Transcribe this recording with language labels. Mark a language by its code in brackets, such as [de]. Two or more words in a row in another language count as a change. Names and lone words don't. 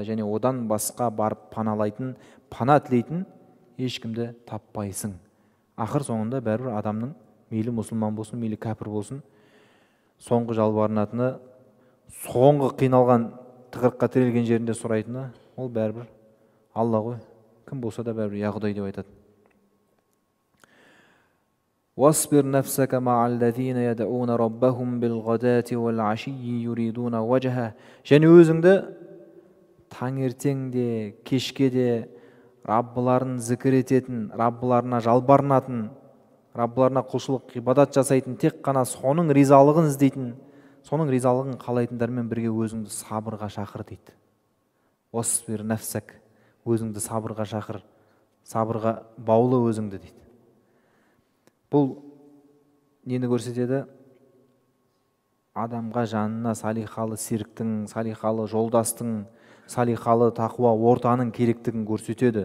[kk] Және одан басқа барып паналайтын, пана тілейтін ешкімді таппайсың. Ақыр соңында бәрібір адамның, мейлі мұсылман болсын, мейлі кәпір болсын, соңғы жалбарынатыны, соңғы қиналған тығырыққа тірелген жерінде сұрайтыны, ол бәрібір Алла ғой. Кім болса да бәрібір я Құдай деп айтады. [ar] واصبر نفسك مع الذين يدعون ربهم بالغداة والعشي يريدون وجه. [kk] Және өзіңді таңертеңде, кешке де Раббыларын зікір ететін, Раббыларына жалбарынатын, Раббыларына құлшылық, ғибадат жасайтын, тек қана соның ризалығын іздейтін, соның ризалығын қалайтындармен бірге өзіңді сабырға шақыр дейді. [ar] واصبر نفسك. [kk] Өзіңді сабырға шақыр, сабырға баулы өзіңді дейді. Бұл нені көрсетеді? Адамға жанына салихалы серіктің, салихалы жолдастың, салихалы тақуа ортаның керектігін көрсетеді.